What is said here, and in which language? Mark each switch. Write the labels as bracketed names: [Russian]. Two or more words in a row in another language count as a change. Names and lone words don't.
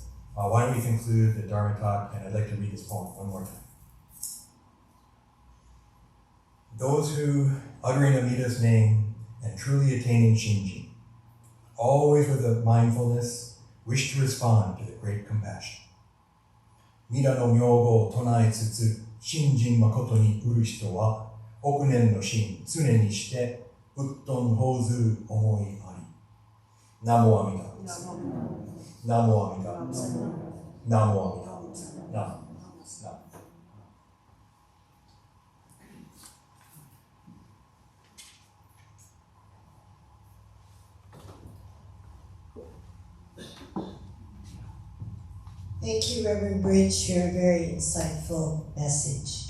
[English] Why don't we conclude the Dharma talk, and I'd like to read this poem one more time. Those who, uttering Amida's name and truly attaining Shinji, always with a mindfulness, wish to respond to the great compassion. [Japanese] 弥陀の名号となえつつ、信心まことにうる人は、憶念の心常にして、仏恩報ず思いあり. 南無阿弥陀。南無阿弥陀. 南無阿弥陀。南無. [English] Thank you, Reverend Bridge, for your very insightful message.